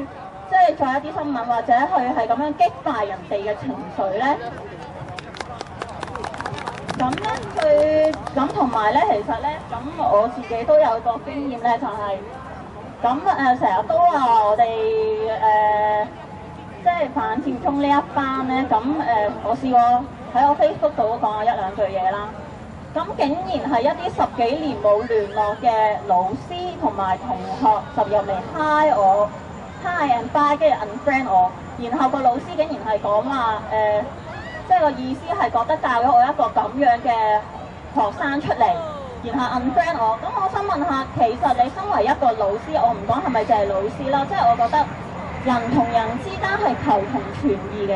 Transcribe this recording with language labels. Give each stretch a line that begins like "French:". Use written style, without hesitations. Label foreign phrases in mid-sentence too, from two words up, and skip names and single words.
Cantonese: 即係做一啲新聞或者佢係咁樣擊敗人哋嘅情緒咧，咁咧佢咁同埋咧，其實咧，咁我自己都有個經驗咧，就係咁成日都話我哋即係反佔中呢一班咧，咁我試過喺我 Facebook 度都講過1、2句嘢啦。咁竟然係一啲10幾年冇聯絡嘅老師同埋同學就入嚟 hi 我。
English: Hi and bye，
Cantonese: 跟住 unfriend 我，然後個老師竟然係講話即係個意思係覺得教咗我一個咁樣嘅學生出嚟，然後 unfriend 我。咁我想問下，其實你身為一個老師，我唔講係咪就係老師啦，即係我覺得人同人之間係求同存異嘅。